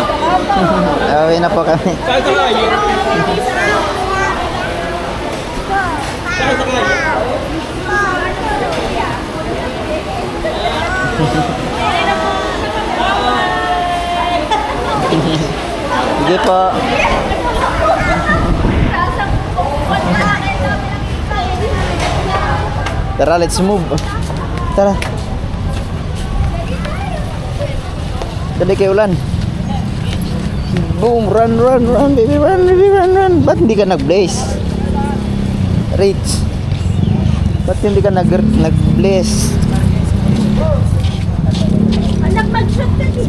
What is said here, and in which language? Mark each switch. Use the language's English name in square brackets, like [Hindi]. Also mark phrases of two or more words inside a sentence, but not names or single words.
[Filipino] Uwi na po kami. Sige po. Tara, [English] let's move. [Hiligaynon] Tara. Dali kay ulan. [English] Boom, run, baby, run. [Filipino] Ba't hindi ka nag-blaze? Rich. Ba't hindi ka nag-blaze? Anak, mag-shot ka sila.